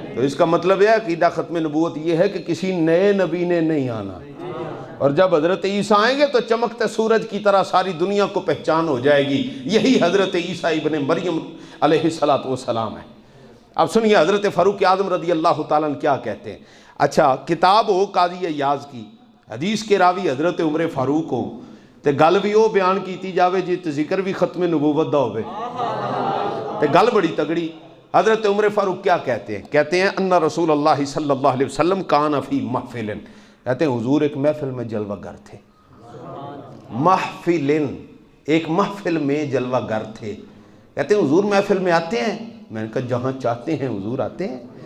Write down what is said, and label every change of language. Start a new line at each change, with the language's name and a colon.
Urdu: تو اس کا مطلب ہے عقیدہ ختم نبوت یہ ہے کہ کسی نئے نبی نے نہیں آنا, اور جب حضرت عیسیٰ آئیں گے تو چمکتے سورج کی طرح ساری دنیا کو پہچان ہو جائے گی. یہی حضرت عیسیٰ ابن مریم علیہ السلام ہے. اب سنیے حضرت فاروق اعظم رضی اللہ تعالیٰ عنہ کیا کہتے ہیں.
Punjabi: اچھا کتاب ہو قاضی ایاز کی, حدیث کے راوی حضرت عمر فاروق ہو, تے گل بھی وہ بیان کیتی جاوے جی تے ذکر بھی ختم نبوت دا ہوئے, تے گل بڑی تگڑی.
Urdu: حضرت عمر فاروق کیا کہتے ہیں؟ کہتے ہیں
Arabic: ان رسول اللہ صلی اللہ علیہ وسلم کان فی محفل,
Urdu: کہتے ہیں حضور ایک محفل میں جلوہ گر تھے. محفل, ایک محفل میں جلوہ گر تھے. کہتے ہیں حضور محفل میں آتے ہیں؟ میں نے کہا جہاں چاہتے ہیں حضور آتے ہیں.